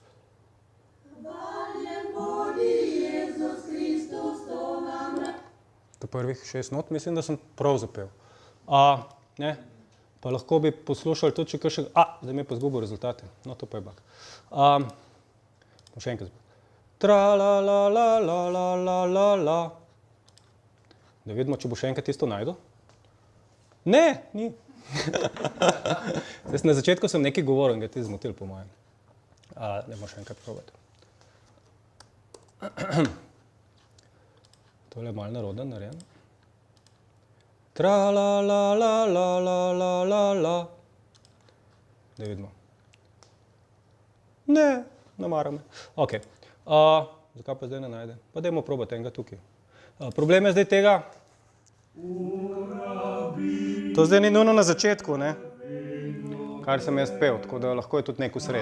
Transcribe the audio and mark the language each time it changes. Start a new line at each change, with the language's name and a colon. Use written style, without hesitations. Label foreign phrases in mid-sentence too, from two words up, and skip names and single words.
Slovenian: To prvih 6 not, mislim, da sem prav zapel. Pa lahko bi poslušali tudi, če kakšen... zdaj mi je pa zgubil rezultate. No, to pa je bug. Bom še enkrat zapel. Tra-la-la-la-la-la-la-la. Da vidimo, če bo še enkrat isto najdel. Ne, ni. Na začetku sem nekaj govoril in ga ti zmotil, po mojem. Dajmo še enkrat probati. Tole je malo narodno narejen. Tra-la-la-la-la-la-la-la. Da vidimo. Ne, ne mara me. Ok. Zakaj pa zdaj ne najde? Pa dajmo probati enega tukaj. Problem je zdaj tega, To zdaj ni nujno na začetku, ne? Kar sem jaz pel, tako da lahko je tudi nek usred.